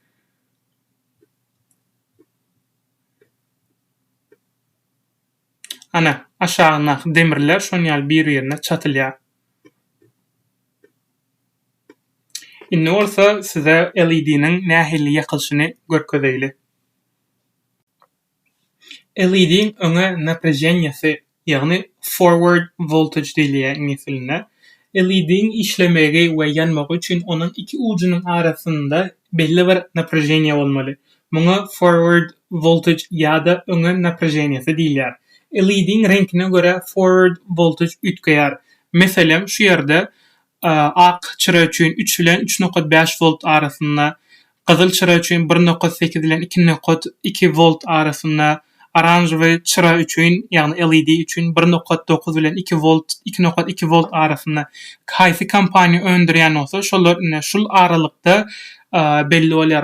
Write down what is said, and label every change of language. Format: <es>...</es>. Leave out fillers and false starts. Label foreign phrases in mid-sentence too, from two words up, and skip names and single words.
<tk>Ana aşagyna demirler şoň ýaly bir-birine çatylýar. Indi bolsa size LED'niň nähili ýakylşyny görkezeýli. LED'niň öňe naprejeniýasy, ýagny</tk> <en>forward voltage</en> <tk>diýilýär ingliz dilinde. LED'niň işlemegi we ýanmagy üçin onuň iki ucunyň arasynda belli bir naprejeniýa bolmaly. Muňa</tk> <en>forward voltage</en> <tk>ýa-da öňe naprejeniýasy diýilýär. LED'niň reňkine göre</tk> <en>forward voltage</en> <tk>ütgeýär. Meselem şu ýerde ak çıra üçin 3 bilen 3.5 volt arasynda, gyzyl çıra üçin 1.8 bilen 2.2 volt arasynda, oranjy çıra üçin ýagny LED üçin 1.9 bilen 2 volt 2.2 volt arasynda haýsy kompaniýa öndürýän bolsa şolar şul aralykda belli bolýar.</tk>